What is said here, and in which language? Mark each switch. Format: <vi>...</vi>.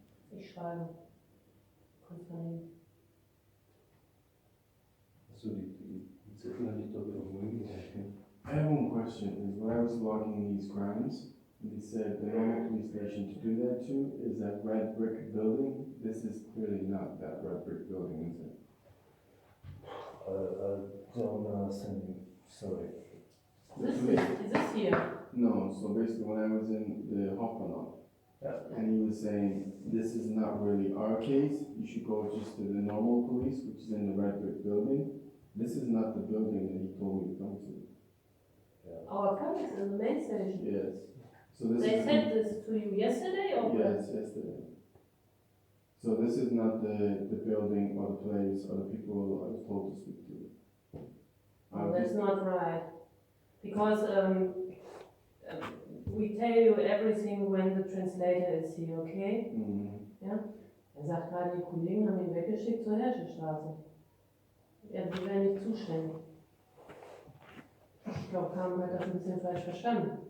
<de>Ich schreibe. Kannst vernehmen. Achso, die Zettel hatte ich doch irgendwo hingelegt.</de> <en>I have one question. Is when I was logging these crimes, they said the normal police station to do that to is that red brick building. This is clearly not that red brick building, is it? don't understand you. Sorry. Is this here? No, so basically when I was in the Hofmann, Yeah. and he was saying, this is not really our case, you should go just to the normal police, which is in the red brick building. This is not the building that he told me to come to. Our colleagues in the main station. Yes. So this They is said this to you yesterday or what? yes, yesterday. So this is not the building or the place or the people I was told to speak to. Oh, that's not right. Because we tell you everything when the translator is here, okay?</en> <de>Ja? Sagt gerade, die Kollegen haben ihn weggeschickt zur Herschelstraße. Ja, die wären nicht zuständig. Ich glaube, Carmen hat das ein bisschen falsch verstanden.</de>